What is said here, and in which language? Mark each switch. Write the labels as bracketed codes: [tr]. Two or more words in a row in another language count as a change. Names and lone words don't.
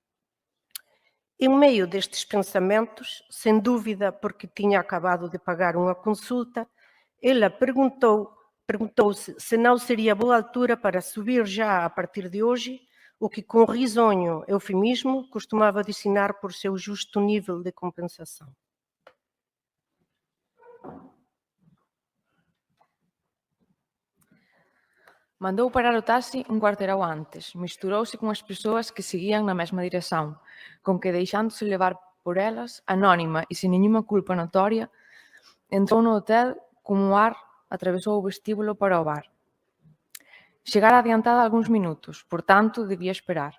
[pt] Em meio destes pensamentos, sem dúvida porque tinha acabado de pagar uma consulta, ela perguntou-se se não seria boa altura para subir já a partir de hoje, o que com risonho eufemismo costumava designar por seu justo nível de compensação. [gl] Mandou parar o taxi un cuarteirao antes, misturouse con as persoas que seguían na mesma dirección, con que, deixándose levar por elas, anónima e sen nenhuma culpa notoria, entrou no hotel como ar atravesou o vestíbulo para o bar. Chegara adiantada algúns minutos, por tanto, debía esperar.